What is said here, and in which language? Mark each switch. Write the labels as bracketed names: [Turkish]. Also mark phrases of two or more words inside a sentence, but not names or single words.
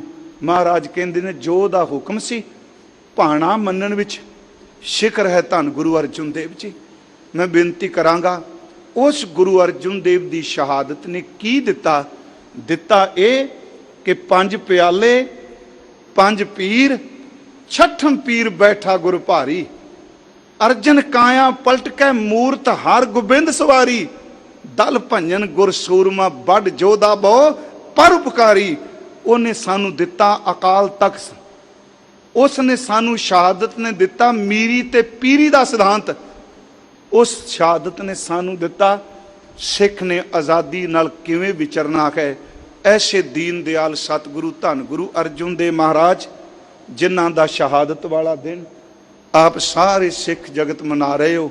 [Punjabi] ਮਹਾਰਾਜ ਕਹਿੰਦੇ ਨੇ ਜੋ ਦਾ ਹੁਕਮ ਸੀ ਭਾਣਾ ਮੰਨਣ ਵਿੱਚ ਸ਼ਿਖਰ ਹੈ ਧੰਨ ਗੁਰੂ ਅਰਜੁਨ ਦੇਵ ਜੀ। ਮੈਂ ਬੇਨਤੀ ਕਰਾਂਗਾ, ਉਸ ਗੁਰੂ ਅਰਜੁਨ ਦੇਵ ਦੀ ਸ਼ਹਾਦਤ ਨੇ ਕੀ ਦਿੱਤਾ? ਦਿੱਤਾ ਇਹ ਕਿ 5 ਪਿਆਲੇ, 5 ਪੀਰ, ਛਠਮ ਪੀਰ ਬੈਠਾ ਗੁਰ ਭਾਰੀ, ਅਰਜਨ ਕਾਇਆ ਪਲਟ ਕੈ ਮੂਰਤ ਹਰ ਗੋਬਿੰਦ ਸਵਾਰੀ, ਦਲ ਭੰਜਨ ਗੁਰ ਸੂਰਮਾ ਬੜ ਜੋਧਾ ਬੋ ਪਰ ਉਪਕਾਰੀ। ਉਹਨੇ ਸਾਨੂੰ ਦਿੱਤਾ ਅਕਾਲ ਤਖਤ, ਉਸ ਨੇ ਸਾਨੂੰ ਸ਼ਹਾਦਤ ਨੇ ਦਿੱਤਾ ਮੀਰੀ ਤੇ ਪੀਰੀ ਦਾ ਸਿਧਾਂਤ, ਉਸ ਸ਼ਹਾਦਤ ਨੇ ਸਾਨੂੰ ਦਿੱਤਾ ਸਿੱਖ ਨੇ ਆਜ਼ਾਦੀ ਨਾਲ ਕਿਵੇਂ ਵਿਚਰਨਾ ਹੈ। ਐਸੇ ਦੀਨ ਦਿਆਲ ਸਤਿਗੁਰੂ ਧੰਨ ਗੁਰੂ ਅਰਜਨ ਦੇਵ ਮਹਾਰਾਜ ਜਿਨ੍ਹਾਂ ਦਾ ਸ਼ਹਾਦਤ ਵਾਲਾ ਦਿਨ ਆਪ ਸਾਰੇ ਸਿੱਖ ਜਗਤ ਮਨਾ ਰਹੇ ਹੋ।